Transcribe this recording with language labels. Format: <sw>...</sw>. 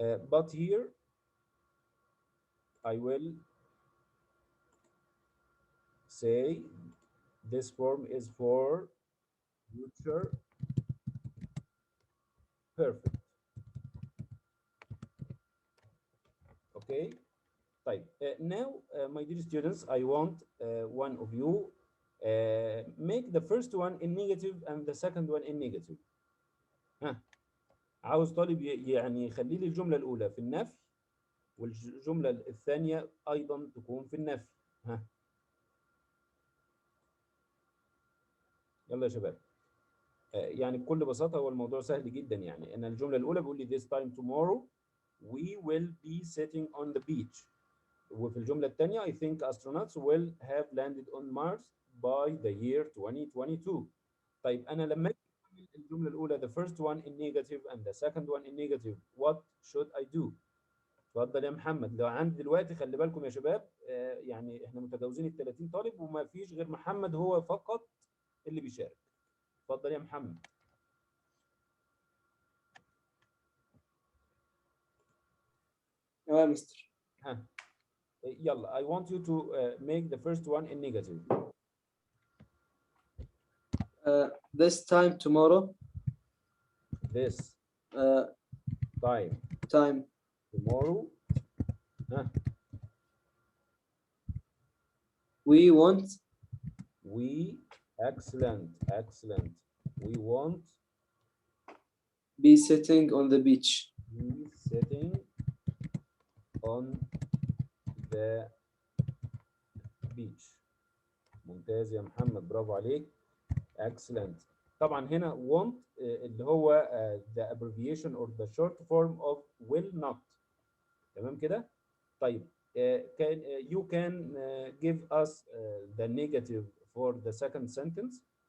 <en>But here I will say this form is for future perfect. Okay.</en> <ar>طيب</ar> <en>now my dear students I want one of you make the first one in negative and the second one in negative.</en> <ar>ها عاوز طالب يعني يخلي لي الجملة الأولى في النفي والجملة الثانية أيضا تكون في النفي. ها يلا يا شباب. يعني بكل بساطة هو الموضوع سهل جدا. يعني أنا الجملة الأولى بيقول لي</ar> <en>this time tomorrow we will be sitting on the beach.</en> <ar>وفي الجملة الثانية</ar> <en>I think astronauts will have landed on Mars by the year 2022.</en> <ar>طيب أنا لما أجي الجملة الأولى</ar> <en>the first one in negative and the second one in negative what should I do؟</en> <ar>اتفضل يا محمد. لو عندي دلوقتي خلي بالكم يا شباب يعني احنا متجاوزين ال 30 طالب وما فيش غير محمد هو فقط اللي بيشارك. اتفضل يا محمد. يا مستر. ها يلا</ar> <en>I want you to make the first one in negative. This time tomorrow. This time tomorrow. We want. We excellent. We want be sitting on the beach. Be sitting on the beach.</en> <ar>ممتاز يا محمد برافو عليك.</ar> <en>Excellent.</en> <ar>طبعا هنا</ar> <en>want</en> <ar>اللي هو</ar> <en>the abbreviation or the short form of will not.</en> <ar>تمام كده؟ طيب</ar> <en>you can give us the negative for the second sentence.</en>